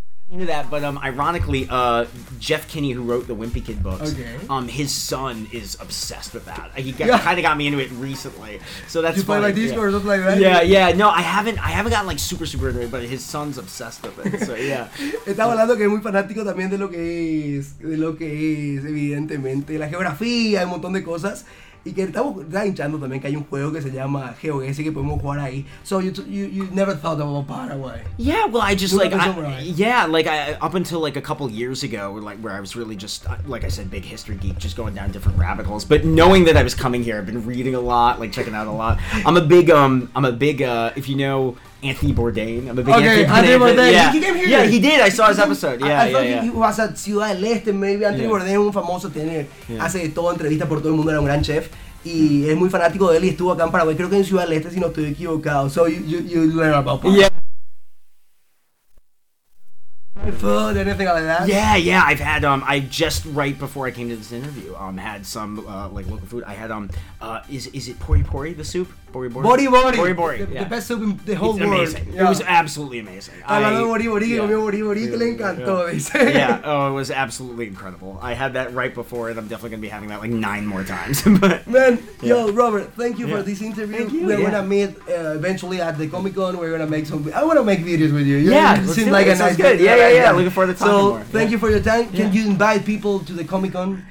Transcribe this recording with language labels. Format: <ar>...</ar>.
<en>Into that, but ironically, Jeff Kinney, who wrote the Wimpy Kid books, his son is obsessed with that. Kind of got me into it recently, so that's funny. Play like Discord or something like that. Yeah, yeah. No, I haven't gotten like super into it, but his son's obsessed with it. So yeah.</en> <es>Estaba hablando que es muy fanático también de lo que es, evidentemente la geografía, un montón de cosas. Y que está hinchando también que hay un juego que se llama GeoGuessr y que podemos jugar ahí.</es> <en>So you never thought about Paraguay? Yeah, well I just like I up until like a couple years ago like where I was really just like I said big history geek just going down different rabbit holes. But knowing that I was coming here, I've been reading a lot, like checking out a lot. I'm a big if you know Anthony Bourdain. I'm a big Anthony Bourdain. Yeah. He came here. Yeah, he did. I saw his episode. Yeah, I thought he was at Ciudad del Este, maybe.</en> <es>Anthony Bourdain, un famoso, hace de todo, entrevista por todo el mundo, era un gran chef. Y es muy fanático de él y estuvo acá en Paraguay. Creo que en Ciudad del Este, si no estoy equivocado.</es> <en>So you learn about Paraguay. Yeah. food, anything like that? Yeah, yeah. I've had, I just right before I came to this interview, had some, like, local food. I had, is it Pori Pori, the soup? Pori Pori? Pori Pori. Pori Pori, the best soup in the whole world. It's amazing. Yeah. It was absolutely amazing.</en> <es>I Pori Pori, comió Pori Pori, que le encantó.</es> <en>Yeah, oh, it was absolutely incredible. I had that right before, and I'm definitely going to be having that, like, 9 more times. Man, yo, Robert, thank you for this interview. Thank you. We're going to meet eventually at the Comic-Con. We're going to make some, I want to make videos with you. Yeah, it seems like a nice thing. Good. Yeah, yeah, yeah. Looking forward to talking more. So, thank you for your time. Can you invite people to the Comic-Con?</en>